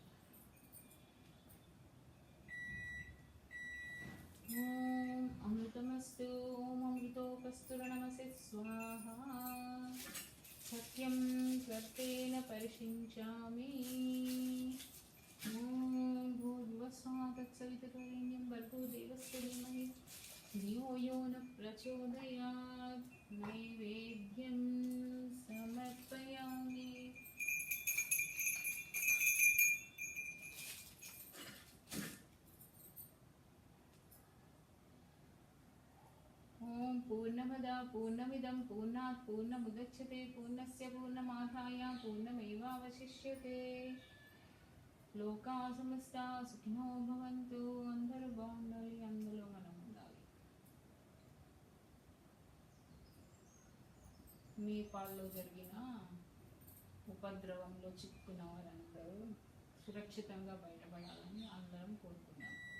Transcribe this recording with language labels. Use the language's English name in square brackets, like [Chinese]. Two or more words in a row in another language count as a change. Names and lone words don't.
[Sanskrit] ఓం అమృతమస్తు. ఓం అమృతోపస్తుర్నమస్తే స్వాహా. సత్యం కర్తేన పరిశించామి. ఓం భూర్భువస్సుః తత్సవితుర్వరేణ్యం భర్గో దేవस्य धीमहि धियो यो न प्रचोदयात्. नैवेद्यं समर्पयामि. ఓం పూర్ణమద పూర్ణమిదం పూర్ణాత్ పూర్ణముదచ్యతే పూర్ణస్య పూర్ణమాదాయ పూర్ణమేవావశిష్యతే. లోకా సమస్తా సుఖినో భవంతు. [Telugu] అందరూ బాగుండాలి, అందులో మనం ఉండాలి. నేపాల్లో జరిగిన ఉపద్రవంలో చిక్కుకున్న వారందరూ సురక్షితంగా బయటపడాలని అందరం కోరుకున్నాం.